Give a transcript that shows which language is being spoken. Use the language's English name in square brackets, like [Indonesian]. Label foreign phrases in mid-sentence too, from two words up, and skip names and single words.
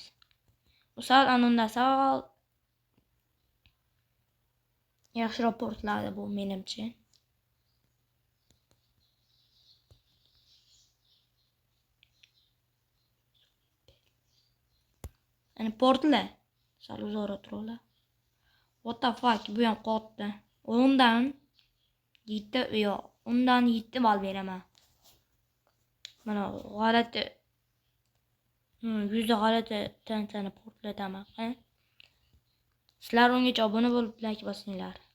[Uzbek] Bu sal anunda sal yaxshiroq portladi bu menimcha. Ani portla. Sal uzoqroq turla. [English] What the fuck? [Uzbek] Bu ham qotdi. Undan 7 yo'q. Undan 7 ball beraman. Mana g'alati. Yuzda g'alati tantani portlataman. Sizlar ungacha obuna bo'lib like bosinglar.